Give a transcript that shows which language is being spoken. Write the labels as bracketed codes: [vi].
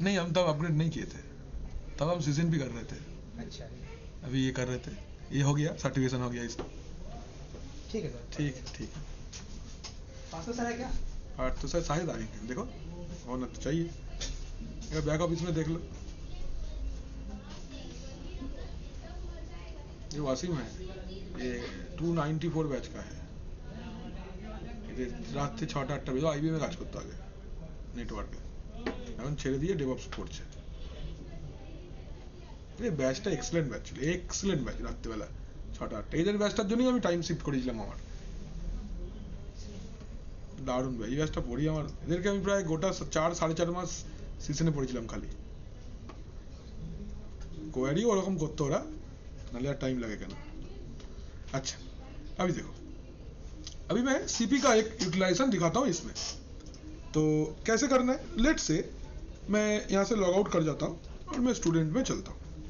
[hi] नहीं, हम तब अपग्रेड नहीं किए थे, तब हम सीजन भी कर रहे थे, अच्छा अभी ये कर रहे थे, ये हो गया, सर्टिफिकेशन हो गया इसका। ठीक है सर, ठीक है ठीक है। पास तो सर है क्या? और तो सर शायद आएंगे, देखो होना तो चाहिए, बैक ऑफिस में देख लो। ये वासिम है, ये 294 बैच का है, [bn] ये রাত থেকে 6টা 8টা বেজে আইবিএম এ কাজ করতে আগে নেটওয়ার্কে, এখন ছেড়ে দিয়ে ডেভঅপস করছে। এই ব্যাচটা এক্সেলেন্ট ব্যাচ ছিল, এক্সেলেন্ট ব্যাচ। রাত্রিবেলা 6টা 8টা এদের ব্যাচটার জন্যই আমি টাইম শিফট করেছিলাম আমার। দারুণ ব্যাচ, এই ব্যাচটা পড়ি আমার, এদেরকে আমি প্রায় গোটা 4-4.5 মাস সিজনে পড়েছিলাম খালি। কোয়ারি ওরকম করতো ওরা, [hi] नाले यार टाइम लगेगा ना। अच्छा अभी देखो, अभी मैं सीपी का एक यूटिलाइजेशन दिखाता हूँ इसमें। तो कैसे करना है, लेट से मैं यहाँ से लॉग आउट कर जाता हूँ और मैं स्टूडेंट में चलता हूँ।